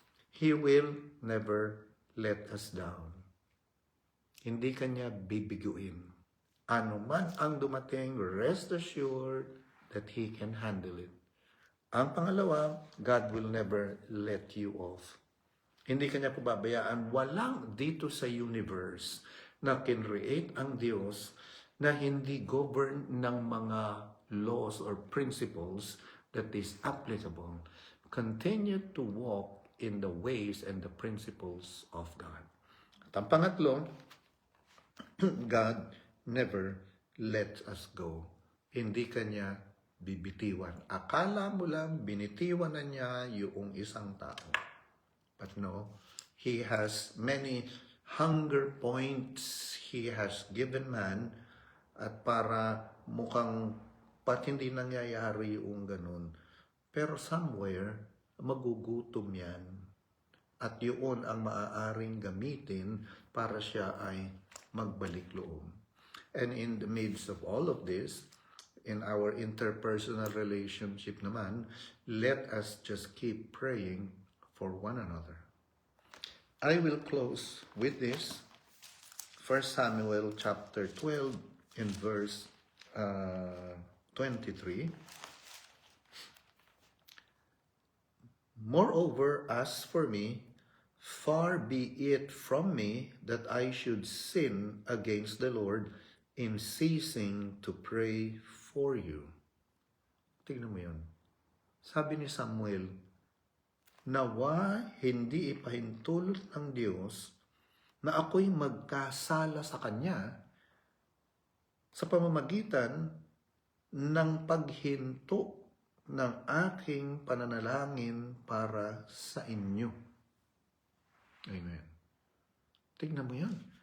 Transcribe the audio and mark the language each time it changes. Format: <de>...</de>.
<en>He will never let us down.</en> <tl>Hindi Kanya bibiguin. Ano man ang dumating,</tl> <en>rest assured that He can handle it.</en> <tl>Ang pangalawa,</tl> <en>God will never let you off.</en> <tl>Hindi Kanya pababayaan. Walang dito sa universe na kinreate ang Diyos na hindi govern ng mga</tl> <en>laws or principles that is applicable. Continue to walk in the ways and the principles of God.</en> <tl>At ang pangatlo,</tl> <en>God never lets us go.</en> <tl>Hindi Kanya bibitiwan. Akala mo lang binitiwan na Niya yung isang tao.</tl> <en>But no, He has many hunger points He has given man</en> <tl>at para mukhang pat hindi nangyayari yung ganun. Pero somewhere, magugutom yan. At yun ang maaaring gamitin para siya ay magbalik loob.</tl> <en>And in the midst of all of this, in our interpersonal relationship naman, let us just keep praying for one another. I will close with this. 1 Samuel chapter 12 in verse 23. Moreover, as for me, far be it from me that I should sin against the Lord in ceasing to pray for you.</en> <tl>Tingnan mo yun. Sabi ni Samuel, nawa hindi ipahintulot ng Diyos na ako'y magkasala sa Kanya sa pamamagitan ng paghinto ng aking pananalangin para sa inyo. Amen. Tignan mo yan.</tl>